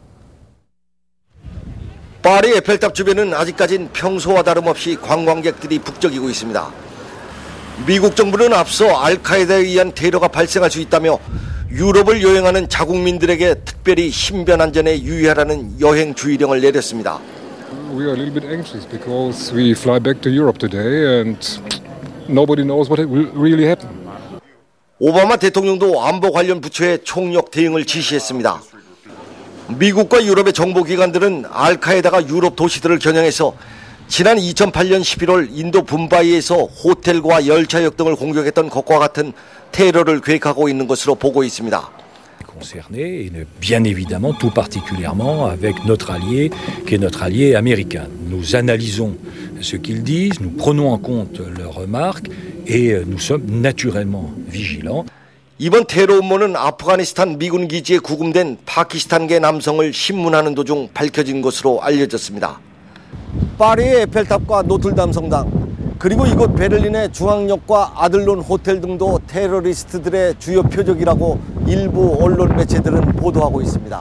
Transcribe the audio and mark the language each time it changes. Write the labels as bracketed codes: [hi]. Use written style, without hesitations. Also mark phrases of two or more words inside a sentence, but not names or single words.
[ko] 파리 에펠탑 주변은 아직까진 평소와 다름없이 관광객들이 북적이고 있습니다. 미국 정부는 앞서 알카에다에 의한 테러가 발생할 수 있다며 유럽을 여행하는 자국민들에게 특별히 신변안전에 유의하라는 여행 주의령을 내렸습니다. [en] We are a little bit anxious because we fly back to Europe today and nobody knows what will really happen. [ko] 오바마 대통령도 안보 관련 부처에 총력 대응을 지시했습니다. 미국과 유럽의 정보기관들은 알카에다가 유럽 도시들을 겨냥해서 지난 2008년 11월 인도 붐바이에서 호텔과 열차역 등을 공격했던 것과 같은 테러를 계획하고 있는 것으로 보고 있습니다. [fr] Concerné, et bien évidemment, tout particulièrement avec notre allié, qui est notre allié américain. Nous analysons ce qu'ils disent, nous prenons en compte leurs remarques et nous sommes naturellement vigilants. [ko] 이번 테러 음모는 아프가니스탄 미군 기지에 구금된 파키스탄계 남성을 신문하는 도중 밝혀진 것으로 알려졌습니다. 파리의 에펠탑과 노틀담 성당, 그리고 이곳 베를린의 중앙역과 아들론 호텔 등도 테러리스트들의 주요 표적이라고 일부 언론 매체들은 보도하고 있습니다.